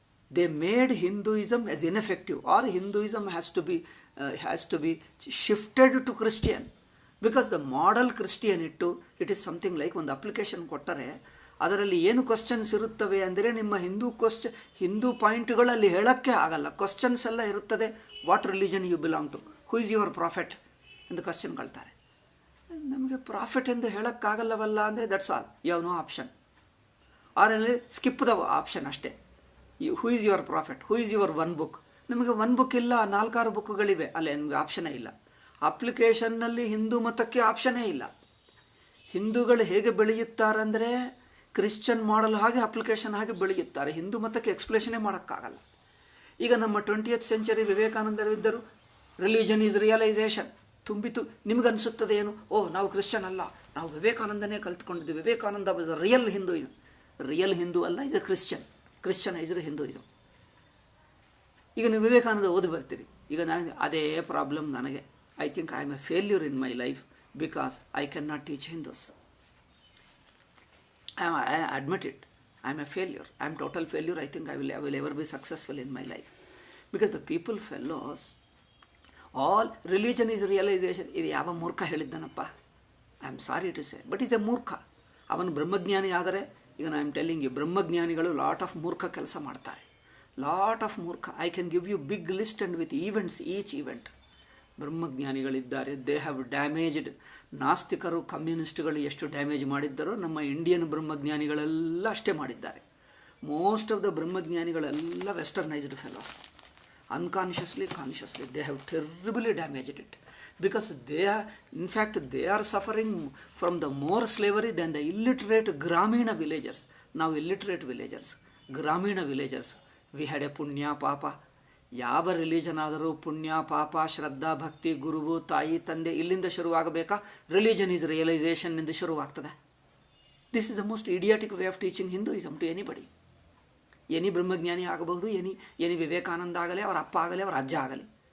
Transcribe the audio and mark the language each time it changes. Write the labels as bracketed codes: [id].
[en] They made Hinduism as ineffective, or Hinduism has to be shifted to Christian, because the model Christian it is something like [kn] ಒಂದು application ಕೊಟ್ಟರೆ ಅದರಲ್ಲಿ ಏನು questions ಇರುತ್ತವೆ ಅಂದರೆ ನಿಮ್ಮ ಹಿಂದೂ ಪಾಯಿಂಟ್ಗಳಲ್ಲಿ ಹೇಳೋಕ್ಕೆ ಆಗಲ್ಲ. ಕ್ವಶನ್ಸ್ ಎಲ್ಲ ಇರುತ್ತದೆ. [en] what religion you belong to, who is your prophet [kn] ಎಂದು ಕ್ವಶನ್ ಕೇಳ್ತಾರೆ. ನಮಗೆ ಪ್ರಾಫಿಟ್ ಎಂದು ಹೇಳೋಕ್ಕಾಗಲ್ಲವಲ್ಲ ಅಂದರೆ [en] That's all, you have no option. ಆರಲ್ಲಿ skip the option ಅಷ್ಟೇ. Who is your prophet, who is your one book. [kn] ನಮಗೆ ಒನ್ ಬುಕ್ ಇಲ್ಲ, 4-6 ಬುಕ್ಗಳಿವೆ, ಅಲ್ಲಿ ನಮಗೆ ಆಪ್ಷನೇ ಇಲ್ಲ. ಅಪ್ಲಿಕೇಶನ್ನಲ್ಲಿ ಹಿಂದೂ ಮತಕ್ಕೆ ಆಪ್ಷನೇ ಇಲ್ಲ. ಹಿಂದೂಗಳು ಹೇಗೆ ಬೆಳೆಯುತ್ತಾರಂದರೆ ಕ್ರಿಶ್ಚಿಯನ್ ಮಾಡಲ್ ಹಾಗೆ ಅಪ್ಲಿಕೇಶನ್ ಹಾಗೆ ಬೆಳೆಯುತ್ತಾರೆ. ಹಿಂದೂ ಮತಕ್ಕೆ ಎಕ್ಸ್ಪ್ಲೇಷನೇ ಮಾಡೋಕ್ಕಾಗಲ್ಲ. ಈಗ ನಮ್ಮ 20th century ವಿವೇಕಾನಂದರಿದ್ದರು, [en] religion is realization [kn] ತುಂಬಿತು. ನಿಮಗನ್ನಿಸುತ್ತದೆ ಏನು? ನಾವು ಕ್ರಿಶ್ಚಿಯನ್ ಅಲ್ಲ, ನಾವು ವಿವೇಕಾನಂದನೇ ಕಲ್ತ್ಕೊಂಡಿದ್ದೀವಿ. [en] Vivekananda was real Hinduism. [kn] Real Hindu ಅಲ್ಲ, [en] Is a Christianized Hinduism. [kn] ಈಗ ನೀವು ವಿವೇಕಾನಂದ ಓದಿ ಬರ್ತೀರಿ. ಈಗ ಅದೇ ಪ್ರಾಬ್ಲಮ್ ನನಗೆ. [en] I think I am a failure in my life because I can not teach Hindus. I admit it. I am a failure. I am total failure. I think I will ever be successful in my life. Because the people fellows, all religion is realization. [kn] ಇದು ಯಾವ ಮೂರ್ಖ ಹೇಳಿದ್ದಾನಪ್ಪ? [en] I am sorry to say, but is a ಮೂರ್ಖ. [kn] ಅವನು ಬ್ರಹ್ಮಜ್ಞಾನಿ ಆದರೆ, ಈಗ [en] I am telling you, [kn] ಬ್ರಹ್ಮಜ್ಞಾನಿಗಳು lot of ಮೂರ್ಖ ಕೆಲಸ ಮಾಡ್ತಾರೆ. ಲಾಟ್ ಆಫ್ ಮೂರ್ಖ. [en] I can give you big list and with events, each event. ಬ್ರಹ್ಮಜ್ಞಾನಿಗಳಿದ್ದಾರೆ, they have damaged. [kn] ನಾಸ್ತಿಕರು, ಕಮ್ಯುನಿಸ್ಟ್ಗಳು ಎಷ್ಟು ಡ್ಯಾಮೇಜ್ ಮಾಡಿದ್ದಾರೋ ನಮ್ಮ ಇಂಡಿಯನ್ ಬ್ರಹ್ಮಜ್ಞಾನಿಗಳೆಲ್ಲ ಅಷ್ಟೇ ಮಾಡಿದ್ದಾರೆ. [en] Most of the ಬ್ರಹ್ಮಜ್ಞಾನಿಗಳೆಲ್ಲ westernised fellows. unconsciously, consciously, they have terribly damaged it, because they are suffering from the more slavery than the illiterate Gramina villagers. Now illiterate villagers, Gramina villagers, we had a punya papa. [kn] ಯಾವ religion ಆದರೂ ಪುಣ್ಯ ಪಾಪ ಶ್ರದ್ಧಾ ಭಕ್ತಿ ಗುರುವು ತಾಯಿ ತಂದೆ ಇಲ್ಲಿಂದ ಶುರುವಾಗಬೇಕಾ? [en] religion is realisation [kn] ಎಂದು ಶುರುವಾಗ್ತದೆ. [en] This is the most idiotic way of teaching Hinduism to anybody. [kn] Any ಬ್ರಹ್ಮಜ್ಞಾನಿ ಆಗಬಹುದು, ಎನಿ ವಿವೇಕಾನಂದ ಆಗಲಿ, ಅವರ ಅಪ್ಪ ಆಗಲಿ, ಅವರ ಅಜ್ಜ ಆಗಲಿ.